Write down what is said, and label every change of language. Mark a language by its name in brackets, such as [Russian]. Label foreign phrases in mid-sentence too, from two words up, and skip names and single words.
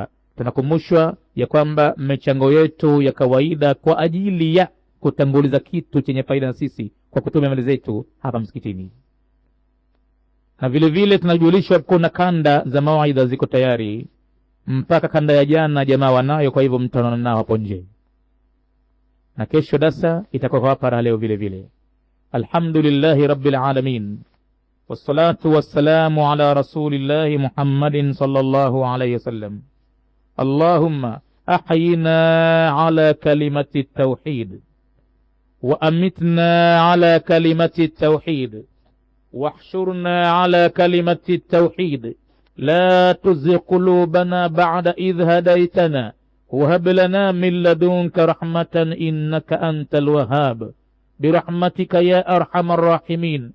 [Swahili] Tunakumbushwa ya kwamba michango yetu ya kawaida kwa ajili ya kutanguliza kitu chenye faida na sisi kwa kutumia mali zetu hapa msikitini. Na vile vile tunajulishwa kuna kanda za mawaidha ziko tayari, mpaka kanda ya jana jamaa wanayo, kwa hivyo mtaonana nao hapo nje. Na kesho darasa itakuwa hapa leo vile vile. [Arabic] الحمد لله رب العالمين، والصلاة والسلام على رسول الله محمد صلى الله عليه وسلم. اللهم أحينا على كلمة التوحيد وأمتنا على كلمة التوحيد واحشرنا على كلمة التوحيد لا تزغ قلوبنا بعد إذ هديتنا وهب لنا من لدنك رحمة إنك أنت الوهاب برحمتك يا أرحم الراحمين.